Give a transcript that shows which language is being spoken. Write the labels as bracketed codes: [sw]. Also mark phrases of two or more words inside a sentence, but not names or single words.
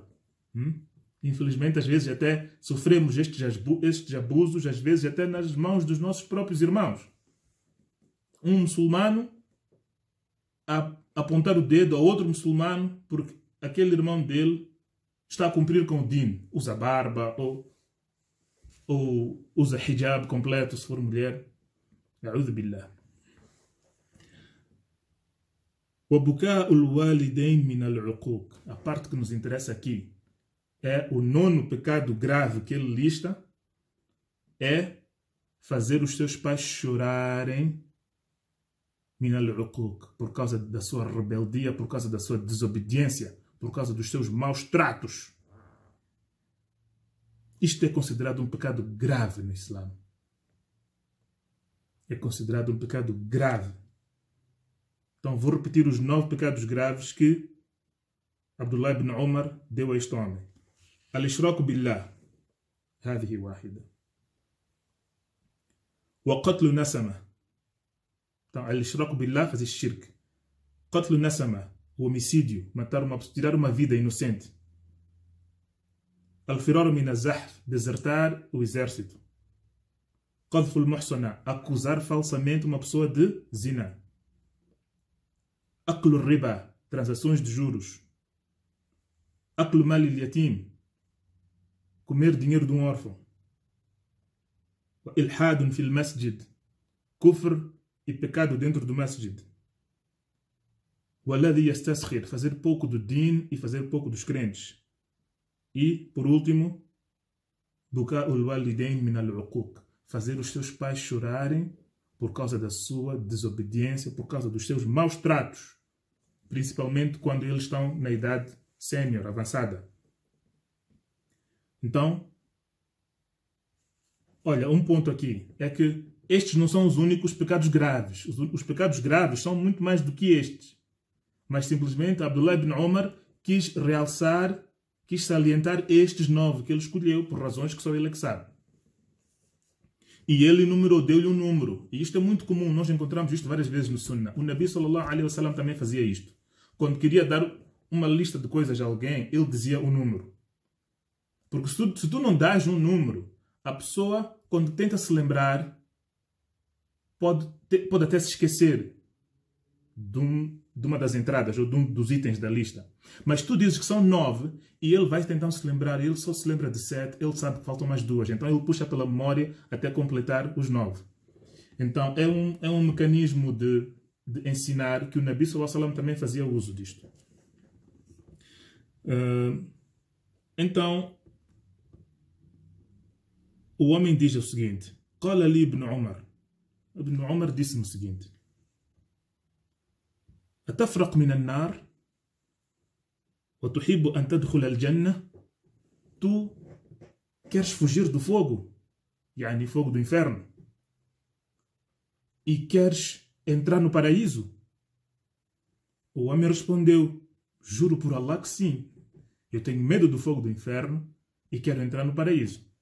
[pt] Infelizmente, às vezes até sofremos estes abusos, às vezes até nas mãos dos nossos próprios irmãos. Um muçulmano a apontar o dedo a outro muçulmano porque aquele irmão dele está a cumprir com o din, usa barba ou usa hijab completo se for mulher. [ar] أعوذ بالله. وَبُكَاءُ الْوَالِدَيْنِ مِنَ الْعُقُوقِ. [pt] A parte que nos interessa aqui é o 9º pecado grave que ele lista, é fazer os seus pais chorarem [ar] من العقوق, [pt] por causa da sua rebeldia, por causa da sua desobediência, por causa dos seus maus tratos. Isto é considerado um pecado grave no Islã. É considerado um pecado grave. Então vou repetir os 9 pecados graves que Abdullah ibn Umar deu a este homem. [ar] الإشراك بالله. هذه واحدة. وقتل نسمة. Então, الإشراك بالله, [pt] fazer shirk. [ar] قتل نسمة, [pt] o homicídio, tirar uma vida inocente. [ar] الفرار من الزحف, [pt] desertar o exército. [ar] قذف المحصنة, [pt] acusar falsamente uma pessoa de zina. [ar] أكل الربا, [pt] transações de juros. [ar] أكل مال اليتيم, [pt] comer dinheiro de um órfão. [ar] إلحاد في المسجد, [pt] kufr e pecado dentro do masjid. [ar] والذي يستسخر, [pt] fazer pouco do din e fazer pouco dos crentes. E, por último, [ar] بكاء الوالدين من العقوق, [pt] fazer os seus pais chorarem por causa da sua desobediência, por causa dos seus maus tratos, principalmente quando eles estão na idade sénior, avançada. Então, olha, um ponto aqui é que estes não são os únicos pecados graves. Os pecados graves são muito mais do que estes. Mas simplesmente Abdullah ibn Umar quis realçar, quis salientar estes 9 que ele escolheu por razões que só ele é que sabe. E ele enumerou, deu-lhe um número. E isto é muito comum, nós encontramos isto várias vezes no Sunnah. O Nabi [ar] صلى الله عليه وسلم [pt] também fazia isto. Quando queria dar uma lista de coisas a alguém, ele dizia o número. Porque se tu não dás um número, a pessoa, quando tenta se lembrar, pode até se esquecer de uma das entradas ou de um dos itens da lista. Mas tu dizes que são 9 e ele vai tentar se lembrar, e ele só se lembra de 7, ele sabe que faltam mais 2. Então ele puxa pela memória até completar os 9. Então é um mecanismo de ensinar que o Nabi [ar] صلى الله عليه وسلم [pt] também fazia uso disto. Então o homem diz o seguinte: [ar] قال لي ابن عمر. [pt] Ibn Umar disse-me o seguinte: [ar] أتفرق من النار وتحب أن تدخل الجنة? [pt] Tu queres fugir do fogo, yani fogo do inferno, e queres entrar no paraíso? O homem respondeu: Juro por Allah que sim. Eu tenho medo do fogo do inferno e quero entrar no paraíso.